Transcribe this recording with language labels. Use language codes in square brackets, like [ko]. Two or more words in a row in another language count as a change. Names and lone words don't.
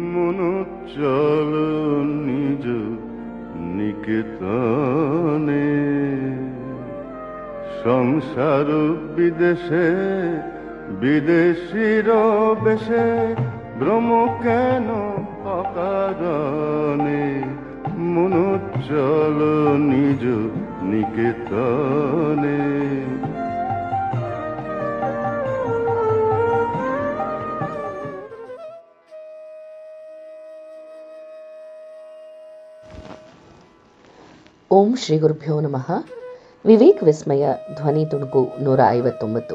[bn] মনো চল নিজ নিকেতনে, সংসার বিদেশে বিদেশির বেশে, ভ্রম কেন অকারণে, মনো চল নিজ নিকেতনে। [sa] ॐ श्री गुरुभ्यो नमः. [kn] ವಿವೇಕ್ ವಿಸ್ಮಯ ಧ್ವನಿ ತುಣುಕು 159.